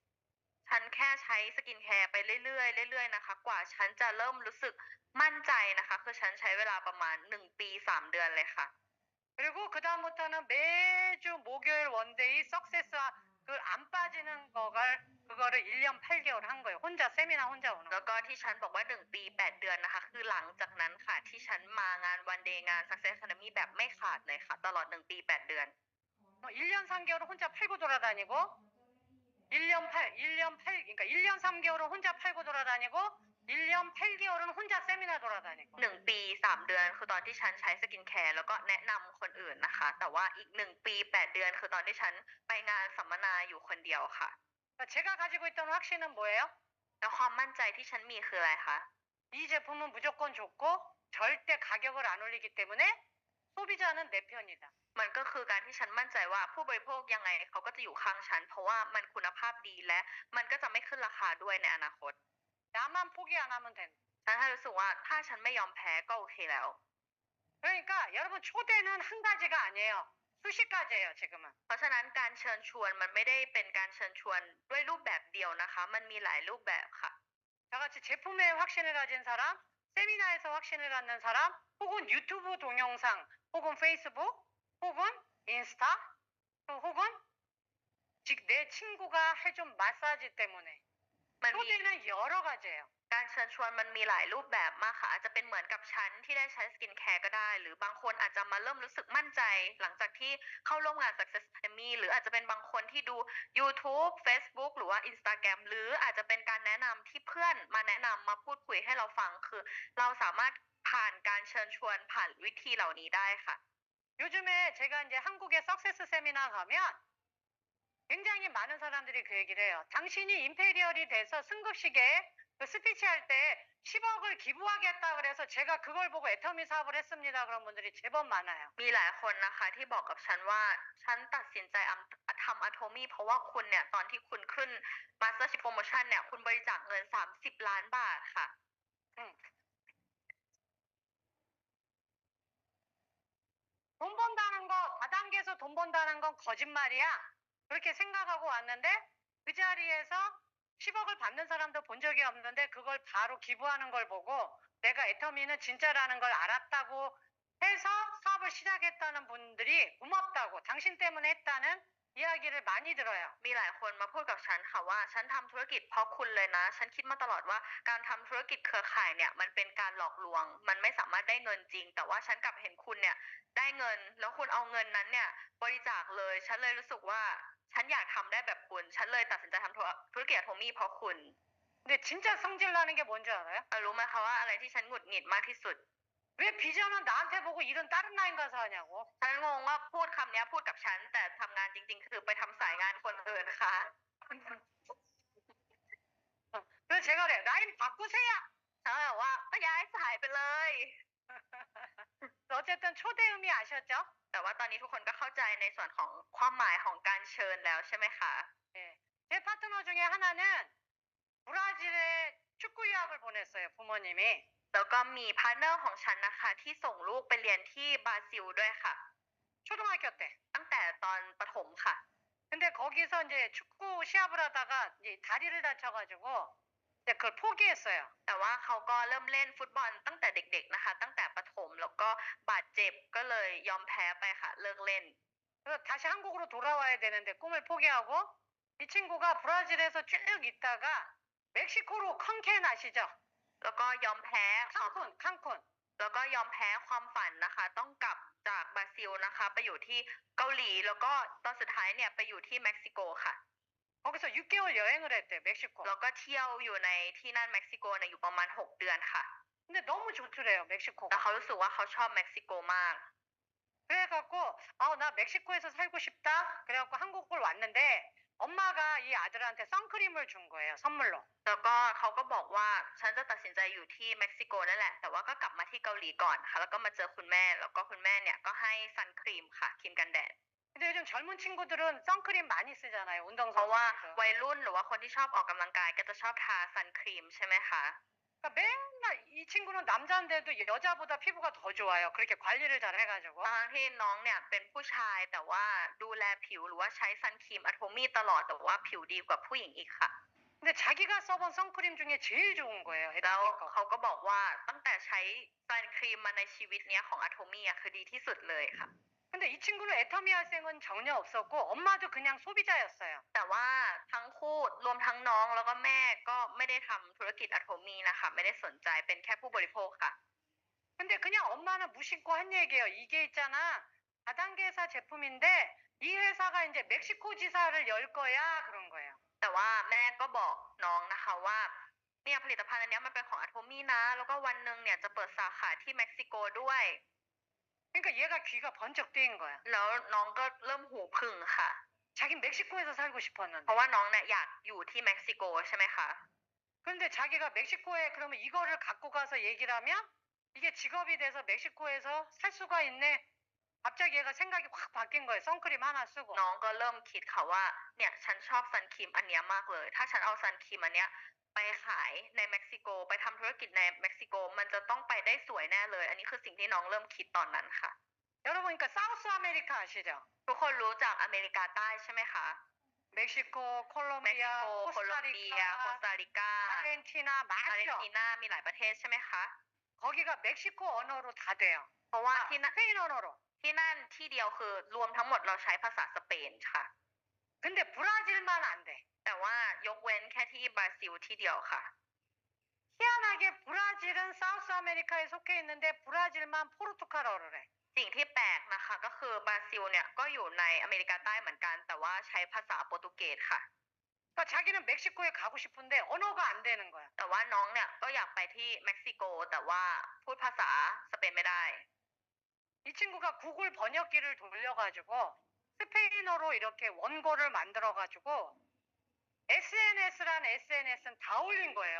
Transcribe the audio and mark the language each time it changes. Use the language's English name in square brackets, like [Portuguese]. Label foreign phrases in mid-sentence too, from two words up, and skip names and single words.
[Thai] ฉันแค่ใช้สกินแคร์ไปเรื่อยๆเรื่อยๆนะคะ กว่าฉันจะเริ่มรู้สึกมั่นใจนะคะ คือฉันใช้เวลาประมาณ1 ปี 3 เดือนเลยค่ะ [Korean] 그리고 그다음부터는 매주 목요일 원데이 석세스 그안 빠지는 그거를 1년 8개월 한 거예요. 세미나 혼자 오는 [Thai] แล้วก็ที่ฉันบอกว่า1 ปี 8 เดือนนะคะ คือหลังจากนั้นค่ะ ที่ฉันมางานวันเดย์งาน Success Academy แบบไม่ขาดเลยค่ะ ตลอด1 ปี 8 เดือน [Korean] 1년 3개월은 혼자 팔고 돌아다니고 그러니까 1년 3개월은 혼자 팔고 돌아다니고 1년 8개월은 혼자 세미나 돌아다니고 [Thai] 1 ปี 3 เดือนคือตอนที่ฉันใช้สกินแคร์แล้วก็แนะนำคนอื่นนะคะ แต่ว่าอีก1 ปี 8 เดือนคือตอนที่ฉันไปงานสัมมนาอยู่คนเดียวค่ะ [Korean] 그러니까 제가 가지고 있던 확신은 뭐예요? [Thai] แล้วความมั่นใจที่ฉันมีคืออะไรคะ [Korean] 이 제품은 무조건 좋고 절대 가격을 안 올리기 때문에 소비자는 내 편이다. [Thai] มันก็คือการที่ฉันมั่นใจว่าผู้บริโภคยังไงเขาก็จะอยู่ข้างฉันเพราะว่ามันคุณภาพดีและมันก็จะไม่ขึ้นราคาด้วยในอนาคต [Korean] 나만 포기 안 하면 된다. [Thai] ฉันแค่รู้สึกว่าถ้าฉันไม่ยอมแพ้ก็โอเคแล้ว [Korean] 그러니까 여러분 초대는 한 가지가 아니에요. 수십 가지예요, 지금은. [Thai] เพราะฉะนั้นการเชิญชวนมันไม่ได้เป็นการเชิญชวนด้วยรูปแบบเดียวนะคะมันมีหลายรูปแบบค่ะ [Korean] 다같이 제품에 확신을 가진 사람, 세미나에서 확신을 갖는 사람, 혹은 유튜브 동영상, 혹은 페이스북, 혹은 인스타, 또 혹은 내 친구가 해준 마사지 때문에 [Thai] มันมี [Korean] 초대는 여러 가지예요. [Thai] การเชิญชวนมันมีหลายรูปแบบมากค่ะอาจจะเป็นเหมือนกับฉันที่ได้ใช้สกินแคร์ก็ได้หรือบางคนอาจจะมาเริ่มรู้สึกมั่นใจหลังจากที่เข้าร่วมงาน Success Academy หรืออาจจะเป็นบางคนที่ดู YouTube Facebook หรือว่า Instagram หรืออาจจะเป็นการแนะนำที่เพื่อนมาแนะนำมาพูดคุยให้เราฟังคือเราสามารถผ่านการเชิญชวนผ่านวิธีเหล่านี้ได้ค่ะ [Korean] 요즘에 제가 이제 한국에 석세스 세미나 가면 굉장히 많은 사람들이 그 얘기를 해요. 당신이 임페리얼이 돼서 승급식에 그 스피치 할 때 10억을 기부하겠다 그래서 제가 그걸 보고 애터미 사업을 했습니다. 그런 분들이 제법 많아요. [Thai] มีหลายคนนะคะที่บอกกับฉันว่าฉันตัดสินใจทำอะโทมี่เพราะว่าคุณเนี่ยตอนที่คุณขึ้น [English] Mastership Promotion [Thai] เนี่ยคุณบริจาคเงิน30 ล้านบาทค่ะ [Korean] 돈 번다는 거, 다단계에서 돈 번다는 건 거짓말이야. 그렇게 생각하고 왔는데 그 자리에서 10억을 받는 사람도 본 적이 없는데 그걸 바로 기부하는 걸 보고 내가 애터미는 진짜라는 걸 알았다고 해서 사업을 시작했다는 분들이 고맙다고 당신 때문에 했다는 이야기를 많이 들어요. [Thai] มีหลายคนมาพูดกับฉันค่ะว่าฉันทำธุรกิจเพราะคุณเลยนะฉันคิดมาตลอดว่าการทำธุรกิจเครือข่ายเนี่ยมันเป็นการหลอกลวงมันไม่สามารถได้เงินจริงแต่ว่าฉันกลับเห็นคุณเนี่ยได้เงินแล้วคุณเอาเงินนั้นเนี่ยบริจาคเลยฉันเลยรู้สึกว่าฉันอยากทำได้แบบคุณฉันเลยตัดสินใจทำธุรกิจอะโทมี่เพราะคุณ [Korean] 근데 진짜 성질 나는 게 뭔지 알아요? [Thai] รู้ไหมคะว่าอะไรที่ฉันหงุดหงิดมากที่สุด [Korean] 왜 비전은 나한테 보고 일은 다른 라인 가서 하냐고. [Thai] ฉันงงว่าพูดคำเนี้ยพูดกับฉันแต่ทำงานจริงๆคือไปทำสายงานคนอื่นค่ะ [Korean] 그래서 제가 그래요. 라인 바꾸세요. [Thai] ฉันเลยบอกว่าก็ย้ายสายไปเลย [Korean] 어쨌든 초대 의미 아셨죠? [Thai] แต่ว่าตอนนี้ทุกคนก็เข้าใจในส่วนของความหมายของการเชิญแล้วใช่ไหมคะ [Korean] 예. 제 파트너 중에 하나는 브라질에 축구 유학을 보냈어요. 부모님이. [Thai] แล้วก็มีพาร์ทเนอร์ของฉันนะคะที่ส่งลูกไปเรียนที่บราซิลด้วยค่ะ [Korean] 초등학교 때. [Thai] ตั้งแต่ตอนประถมค่ะ [Korean] 근데 거기서 이제 축구 시합을 하다가 이제 다리를 다쳐가지고 이제 그걸 포기했어요. [Thai] แต่ว่าเขาก็เริ่มเล่นฟุตบอลตั้งแต่เด็กๆนะคะ ตั้งแต่ประถมแล้วก็บาดเจ็บก็เลยยอมแพ้ไปค่ะเลิกเล่น [Korean] 그래서 다시 한국으로 돌아와야 되는데 꿈을 포기하고 이 친구가 브라질에서 쭉 있다가 멕시코로 칸켄 아시죠? [Thai] แล้วก็ยอมแพ้ความ [Korean] 칸쿤. [Thai] แล้วก็ยอมแพ้ความฝันนะคะ ต้องกลับจากบราซิลนะคะ ไปอยู่ที่เกาหลีแล้วก็ตอนสุดท้ายเนี่ยไปอยู่ที่เม็กซิโกค่ะ [Korean] 거기서 6개월 여행을 했대요. 멕시코. [Thai] แล้วก็เที่ยวอยู่ในที่นั่นเม็กซิโกเนี่ยอยู่ประมาณ6 เดือนค่ะ [Korean] 근데 너무 좋더래요. [Thai] แล้ว [Korean] 멕시코가. [Thai] เขารู้สึกว่าเขาชอบเม็กซิโกมาก [Korean] 그래갖고 나 멕시코에서 살고 싶다. 그래갖고 한국을 왔는데 엄마가 이 아들한테 선크림을 준 거예요. 선물로. [Thai] แล้วก็เขาก็บอกว่าฉันจะตัดสินใจอยู่ที่เม็กซิโกนั่นแหละแต่ว่าก็กลับมาที่เกาหลีก่อนค่ะแล้วก็มาเจอคุณแม่แล้วก็คุณแม่เนี่ยก็ให้ซันครีมค่ะครีมกันแดด [Korean] 근데 요즘 젊은 친구들은 선크림 많이 쓰잖아요. [Thai] เพราะว่า [Korean] 운동선수들. [Thai] วัยรุ่นหรือว่าคนที่ชอบออกกำลังกายก็จะชอบทาซันครีมใช่ไหมคะ [Korean] 그러니까 맨날 이 친구는 남자인데도 여자보다 피부가 더 좋아요. 그렇게 관리를 잘 해가지고. [Thai] ตอนที่น้องเนี่ยเป็นผู้ชายแต่ว่าดูแลผิวหรือว่าใช้ซันครีมอะโทมี่ตลอดแต่ว่าผิวดีกว่าผู้หญิงอีกค่ะ [Korean] 근데 자기가 써본 선크림 중에 제일 좋은 거예요. [Thai] แล้ว [Korean] 에뛰거. [Thai] เขาก็บอกว่าตั้งแต่ใช้ซันครีมมาในชีวิตเนี้ยของอะโทมี่คือดีที่สุดเลยค่ะ [Korean] 근데 이 친구는 애터미 할생은 전혀 없었고 엄마도 그냥 소비자였어요. [Thai] แต่ว่าทั้งคู่รวมทั้งน้องแล้วก็แม่ก็ไม่ได้ทำธุรกิจอะโทมี่นะคะไม่ได้สนใจเป็นแค่ผู้บริโภคค่ะ [Korean] 근데 그냥 엄마는 무심코 한 얘기예요. 이게 있잖아. 다단계 회사 제품인데 이 회사가 이제 멕시코 지사를 열 거야. 그런 거예요. [Thai] แต่ว่าแม่ก็บอกน้องนะคะว่าเนี่ยผลิตภัณฑ์อันเนี้ยมันเป็นของอะโทมี่นะแล้วก็วันหนึ่งเนี่ยจะเปิดสาขาที่เม็กซิโกด้วย [Korean] 그러니까 얘가 귀가 번쩍 뜨인 거야. [Thai] แล้วน้องก็เริ่มหูผึ่งค่ะ [Korean] 자긴 멕시코에서 살고 [Thai] เพ [Korean] 싶었는데. [Thai] ราะว่าน้องเนี่ยอยากอยู่ที่เม็กซิโกใช่ไหมคะ [Korean] 그런데 자기가 멕시코에 그러면 이거를 갖고 가서 얘기를 하면 이게 직업이 돼서 멕시코에서 살 수가 있네. 갑자기 얘가 생각이 확 바뀐 거예요. 선크림 하나 쓰고. [Thai] น้องก็เริ่มคิดค่ะว่าเนี่ยฉันชอบซันครีมอันเนี้ยมากเลย ถ้าฉันเอาซันครีมอันเนี้ยไปขายในเม็กซิโกไปทำธุรกิจในเม็กซิโกมันจะต้องไปได้สวยแน่เลย อันนี้คือสิ่งที่น้องเริ่มคิดตอนนั้นค่ะ [Korean] 여러분 그러니까 사우스 아메리카 아시죠? [Thai] ทุกคนรู้จักอเมริกาใต้ใช่ไหมคะ [Korean] 멕시코, [Thai] เม็กซิ [Korean] 콜롬비아, [Thai] โกโคลอมเบีย โคส [Korean] 코스타리카, [Thai] ตาริกา [Korean] 아르헨티나 [Thai] อาร์เจน [Korean] 많죠? [Thai] ตินามีหลายประเทศใช่ไหมคะ [Korean] 거기가 멕시코 언어로 다 돼요. [Thai] เพราะว่าที่นั่น [Korean] 스페인 언어로. [Thai] ที่นั่นที่เดียวคือรวมทั้งหมดเราใช้ภาษาสเปนค่ะ [Korean] 근데 브라질만 안 돼. [Thai] แต่ว่ายกเว้นแค่ที่บราซิลที่เดียวค่ะ [Korean] 희한하게 브라질은 사우스 아메리카에 속해 있는데 브라질만 포르투갈어를 해. [Thai] สิ่งที่แปลกนะคะก็คือบราซิลเนี่ยก็อยู่ในอเมริกาใต้เหมือนกัน แต่ว่าใช้ภาษาโปรตุเกสค่ะ [Korean] 그러니까 자기는 멕시코에 가고 싶은데 언어가 안 되는 거야. [Thai] แต่ว่าน้องเนี่ยก็อยากไปที่เม็กซิโกแต่ว่าพูดภาษาสเปนไม่ได้ [Korean] 이 친구가 구글 번역기를 돌려가지고 스페인어로 이렇게 원고를 만들어가지고 SNS란 SNS는 다 올린 거예요.